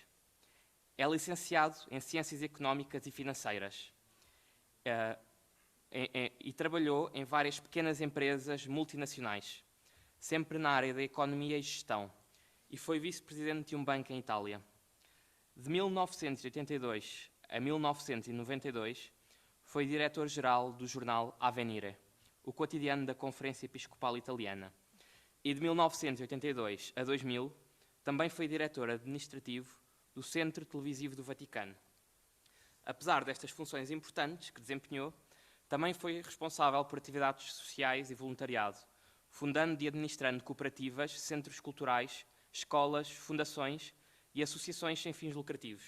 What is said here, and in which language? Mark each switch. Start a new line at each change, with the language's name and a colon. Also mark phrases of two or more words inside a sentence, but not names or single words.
Portuguese: É licenciado em Ciências Económicas e Financeiras e trabalhou em várias pequenas empresas multinacionais, sempre na área da economia e gestão, e foi vice-presidente de um banco em Itália. De 1982 a 1992, foi diretor-geral do jornal Avvenire, o quotidiano da Conferência Episcopal Italiana. E de 1982 a 2000, também foi diretor administrativo do Centro Televisivo do Vaticano. Apesar destas funções importantes que desempenhou, também foi responsável por atividades sociais e voluntariado, fundando e administrando cooperativas, centros culturais, escolas, fundações e associações sem fins lucrativos.